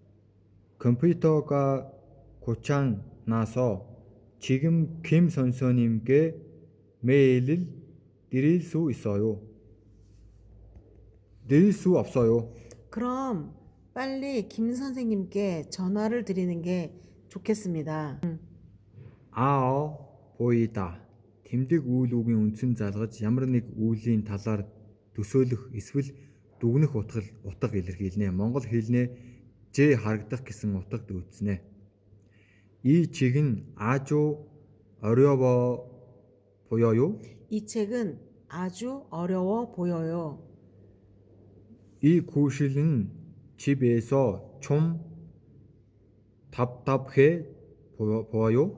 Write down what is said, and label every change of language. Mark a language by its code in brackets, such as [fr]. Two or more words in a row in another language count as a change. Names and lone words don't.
[ko] 컴퓨터가 고장 나서 지금 김 선생님께 메일을 드릴 수 있어요. 드릴 수 없어요. 그럼 빨리 김 선생님께 전화를 드리는 게 좋겠습니다. 보이다. [mn] Тэмдэг үйл үгийн үндсэн залгаж ямар нэг үеийн талаар төсөөлөх эсвэл дүгнэх утга илэрхийлнэ. Монгол хэлнээ Ж харагдах гэсэн утгад үүдснэ. [ko] 이 책은 아주 어려워 보여요. 이 책은 아주 어려워 보여요. 이 구실은 집에서 좀 답답해 보여요.